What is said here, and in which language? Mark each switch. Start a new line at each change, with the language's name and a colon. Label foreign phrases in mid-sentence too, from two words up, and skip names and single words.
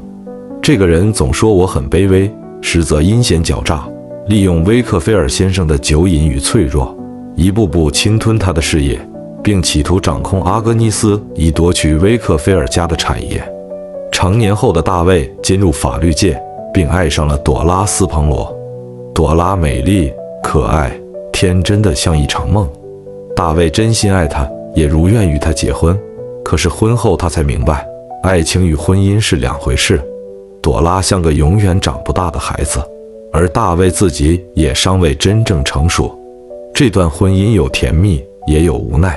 Chinese: 這個人總說我很卑微，實則陰險狡詐，利用威克菲爾先生的酒癮與脆弱，一步步侵吞他的事業，並企圖掌控阿格尼斯，以奪取威克菲爾家的產業。成年後的大衛進入法律界，並愛上了朵拉·斯彭羅。朵拉美麗、可愛、天真的像一場夢。大衛真心愛她，也如願與她結婚。可是婚後他才明白，愛情與婚姻是兩回事。朵拉像個永遠長不大的孩子，而大衛自己也尚未真正成熟。這段婚姻有甜蜜，也有無奈。